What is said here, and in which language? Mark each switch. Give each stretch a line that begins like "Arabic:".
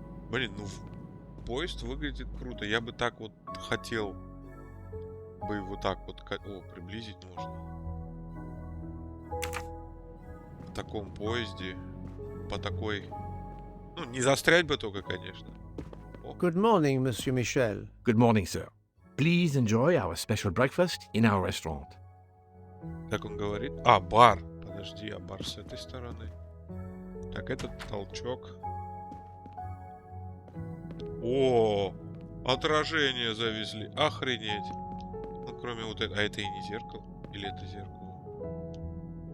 Russian: Блин, поезд выглядит круто. Я бы так вот хотел бы вот так вот... О, приблизить можно. В таком поезде. По такой... Ну, не застрять бы только, конечно.
English: Good morning, Monsieur Michel. Good morning, sir. Please enjoy our special breakfast in our restaurant.
Russian: Как он говорит? А, бар. Подожди, а бар с этой стороны. Так, этот толчок. О, отражение завезли. Охренеть. Ну, кроме вот этого. А это и не зеркало? Или это зеркало?